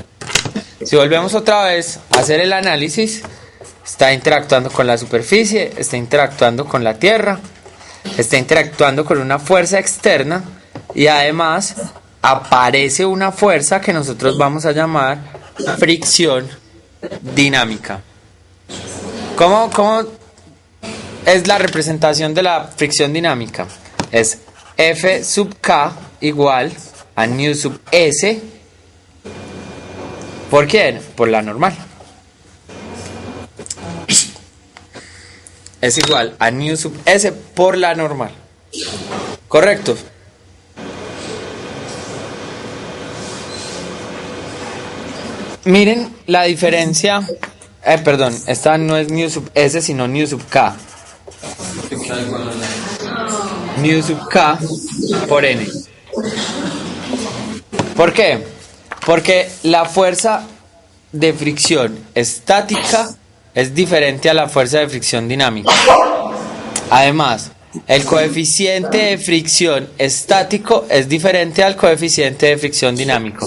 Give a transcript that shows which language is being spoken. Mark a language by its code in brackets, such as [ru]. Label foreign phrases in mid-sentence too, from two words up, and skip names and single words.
[es] Si volvemos otra vez a hacer el análisis, está interactuando con la superficie, está interactuando con la tierra, está interactuando con una fuerza externa y además aparece una fuerza que nosotros vamos a llamar fricción dinámica. ¿Cómo es la representación de la fricción dinámica? Es F sub K igual a nu sub S. ¿Por quién? Por la normal. Es igual a nu sub S por la normal. ¿Correcto? Miren la diferencia. Perdón, esta no es nu sub S sino nu sub K. Nu sub K por N. ¿Por qué? Porque la fuerza de fricción estática es diferente a la fuerza de fricción dinámica. Además, el coeficiente de fricción estático es diferente al coeficiente de fricción dinámico.